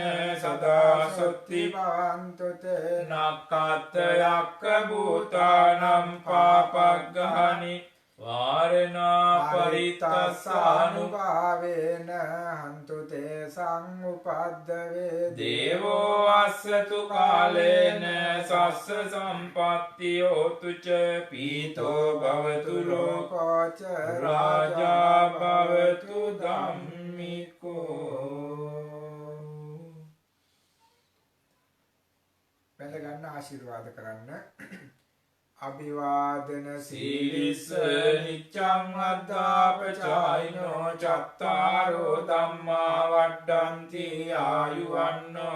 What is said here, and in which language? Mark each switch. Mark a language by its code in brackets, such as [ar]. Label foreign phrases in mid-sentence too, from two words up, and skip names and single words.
[pi] සදා සොත්ති භවන්තු තේ නක්ඛත් යක්ඛ භූතානම් පාපග්ගහනි වාරණා පරිත්තස්සානුභාවේන හන්තු තේ සංඋපද්දවේ දේවෝ අස්සතු කාලේන සස්ස සම්පත්ති හෝතු ච පීතෝ භවතු ලෝකෝ ච රාජා භවතු ධම්මිකෝ. [si] වැඳ ගන්න ආශිර්වාද කරන්න. [pi] අභිවාදන සීලිස්ස නිච්ඡං අද්දාපචායිනෝ චත්තාරෝ ධම්මා වඩ්ඩන්ති ආයුවන්නෝ